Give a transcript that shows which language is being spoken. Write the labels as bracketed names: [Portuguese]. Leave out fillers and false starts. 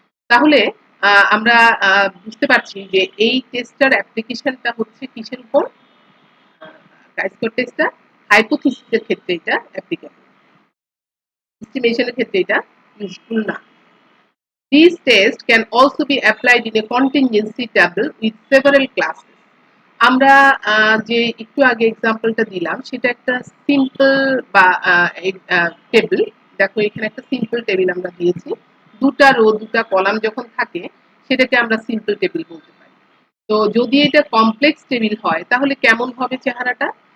[Bangla] তাহলে আমরা বুঝতে পারছি যে এই টেস্টটার অ্যাপ্লিকেশনটা হচ্ছে কিসের উপর, কাই স্কয়ার টেস্টটা হাইপোথিসিসের ক্ষেত্রে এটা অ্যাপ্লিকেবল, এস্টিমেশনের ক্ষেত্রে এটা ইউজফুল না। [English] These tests can also be applied in a contingency table with several classes। [Bangla] আমরা যে একটু আগে এক্সাম্পলটা দিলাম সেটা একটা সিম্পল বা টেবিল। দেখো এখানে একটা সিম্পল টেবিল আমরা দিয়েছি, দুটা রো দুটা কলাম যখন থাকে সেটাকে আমরা সিম্পল টেবিল বলতে পারি। তো যদি এটা কমপ্লেক্স টেবিল হয় তাহলে কেমন হবে চেহারাটা,